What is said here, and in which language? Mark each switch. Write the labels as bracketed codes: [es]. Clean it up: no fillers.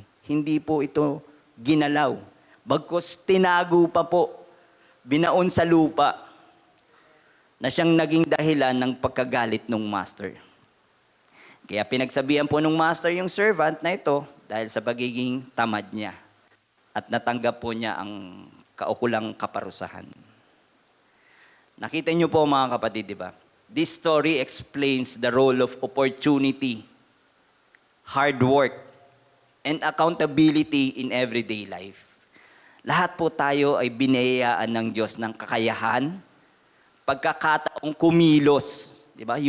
[tl] Hindi po ito ginalaw. Bagkus tinago pa po, binaon sa lupa, na siyang naging dahilan ng pagkagalit ng master. Kaya pinagsabihan po ng master yung servant na ito dahil sa pagiging tamad niya. At natanggap po niya ang kaukulang kaparusahan. Nakita niyo po mga kapatid, di ba? [en] This story explains the role of opportunity, hard work, and accountability in everyday life. [tl] Lahat po tayo ay binayaan ng Diyos ng kakayahan, pagkakataong kumilos, di ba?